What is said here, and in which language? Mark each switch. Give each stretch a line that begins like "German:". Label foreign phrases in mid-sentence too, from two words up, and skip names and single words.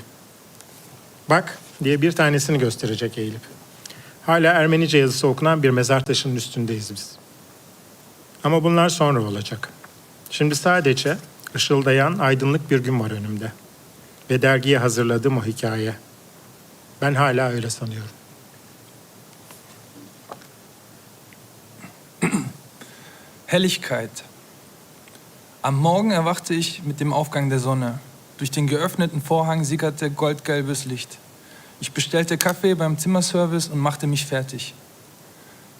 Turkish: Bak diye bir tanesini gösterecek eğilip. Hala Ermenice yazısı okunan bir mezar taşının üstündeyiz biz. Ama bunlar sonra olacak. Şimdi sadece ışıldayan aydınlık bir gün var önümde. Ve dergiye hazırladığım o hikaye. Ben hala öyle sanıyorum.
German: Helligkeit. Am Morgen erwachte ich mit dem Aufgang der Sonne. Durch den geöffneten Vorhang sickerte goldgelbes Licht. Ich bestellte Kaffee beim Zimmerservice und machte mich fertig.